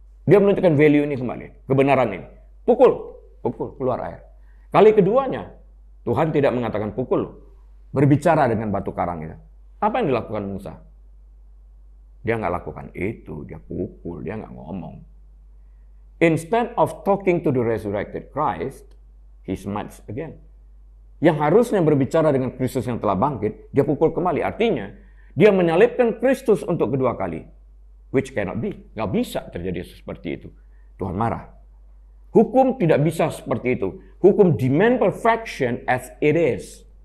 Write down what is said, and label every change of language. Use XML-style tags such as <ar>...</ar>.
<id>Dia menunjukkan value ini kembali. Kebenaran ini. Pukul, keluar air. Kali keduanya, Tuhan tidak mengatakan pukul. Berbicara dengan batu karang itu. Apa yang dilakukan Musa? Dia nggak lakukan itu, dia pukul, dia nggak ngomong.</id> <en>Instead of talking to the resurrected Christ, he smites again.</en> <id>Yang harusnya berbicara dengan Kristus yang telah bangkit, dia pukul kembali. Artinya, dia menyalibkan Kristus untuk kedua kali.</id> <en>Which cannot be.</en> <id>Nggak bisa terjadi seperti itu. Tuhan marah. Hukum tidak bisa seperti itu. Hukum</id> <en>demand perfection as it is.</en>